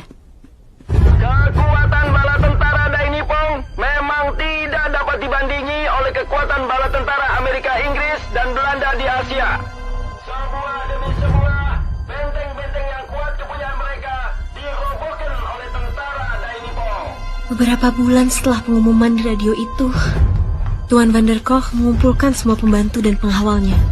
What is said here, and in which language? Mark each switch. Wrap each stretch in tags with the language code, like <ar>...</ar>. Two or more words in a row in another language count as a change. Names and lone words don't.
<id>Kekuatan bala tentara Dai Nippon memang tidak dapat dibandingi oleh kekuatan bala tentara Amerika Inggris dan Belanda di Asia. Sebuah demi sebuah benteng-benteng yang kuat kepunyaan mereka dirobohkan oleh tentara Dai Nippon. Beberapa bulan setelah pengumuman di radio itu, Tuan van der Koch mengumpulkan semua pembantu dan pengawalnya.</id>